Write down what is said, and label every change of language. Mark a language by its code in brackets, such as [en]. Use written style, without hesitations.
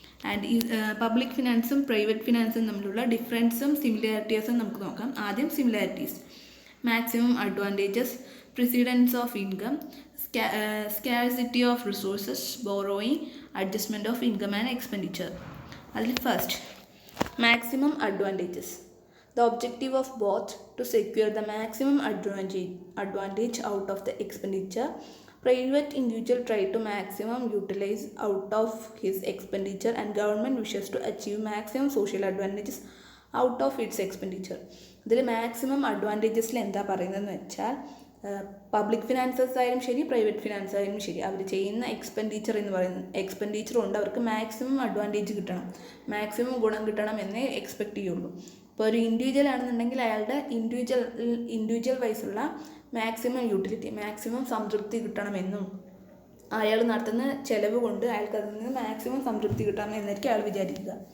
[ml] And ഈ public ഫിനാൻസും private ഫിനാൻസും തമ്മിലുള്ള ഡിഫറൻസും സിമിലാരിറ്റീസും നമുക്ക് നോക്കാം. [en] ആദ്യം similarities: maximum advantages, precedence of income, scarcity of resources, borrowing, adjustment of income and expenditure. [ml] അതിൽ first, maximum advantages. [en] The objective of both to secure the maximum advantage out of the expenditure. Private individual try to maximum utilize out of his expenditure and government wishes to achieve maximum social advantages out of its expenditure. [ml] ഇതിൽ maximum അഡ്വാൻറ്റേജസിൽ എന്താ പറയുന്നതെന്ന് വെച്ചാൽ public finances ആയാലും ശരി private finance ആയാലും ശരി അവർ ചെയ്യുന്ന expenditure കൊണ്ട് അവർക്ക് മാക്സിമം അഡ്വാൻറ്റേജ് കിട്ടണം, മാക്സിമം ഗുണം കിട്ടണം എന്നേ എക്സ്പെക്റ്റ് ചെയ്യുള്ളൂ. ഇപ്പോൾ ഒരു ഇൻഡിവിജ്വൽ ആണെന്നുണ്ടെങ്കിൽ അയാളുടെ ഇൻഡിവിജ്വൽ വൈസുള്ള മാക്സിമം യൂട്ടിലിറ്റി, മാക്സിമം സംതൃപ്തി കിട്ടണമെന്നും അയാൾ നടത്തുന്ന ചിലവ് കൊണ്ട് അയാൾക്ക് അതിൽ നിന്ന് മാക്സിമം സംതൃപ്തി കിട്ടണമെന്നായിരിക്കും അയാൾ വിചാരിക്കുക.